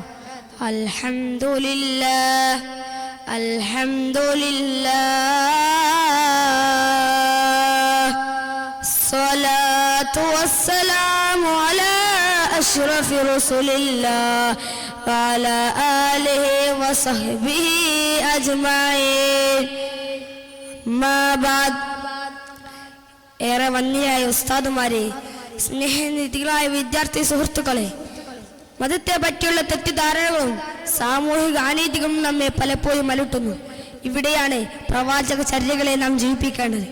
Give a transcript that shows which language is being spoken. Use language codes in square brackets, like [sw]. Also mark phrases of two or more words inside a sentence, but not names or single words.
[ar] الحمد لله الحمد لله الصلاة والسلام على أشرف رسل الله وعلى آله وصحبه أجمعين. ما بعد. [ml] ഏറെ വന്യയായ ഉസ്താദുമാരെ, സ്നേഹനിധികളായ വിദ്യാർത്ഥി സുഹൃത്തുക്കളെ, മതത്തെ പറ്റിയുള്ള തെറ്റിദ്ധാരണകളും സാമൂഹിക അനീതികളും നമ്മെ പലപ്പോഴും അലട്ടുന്നു. ഇവിടെയാണ് പ്രവാചക ചര്യകളെ നാം ജീവിപ്പിക്കേണ്ടത്.